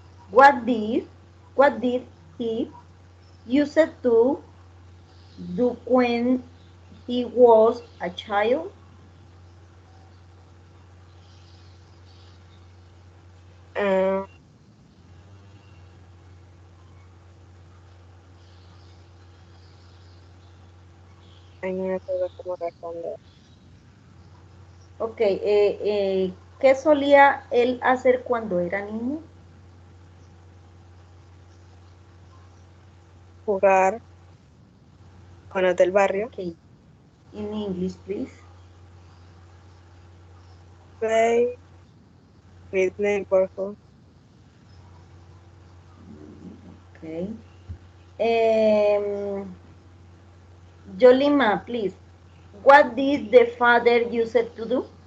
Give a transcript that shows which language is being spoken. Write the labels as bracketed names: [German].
[English] What did what did he used to do when he was a child? [Spanish] Ah, ay, no me acuerdo cómo responder. Ok, ¿qué solía él hacer cuando era niño? Jugar con los del barrio. [English] Ok, in English, please. Play with neighborhood. Ok. Um, Yolima, please. What did the father used to do?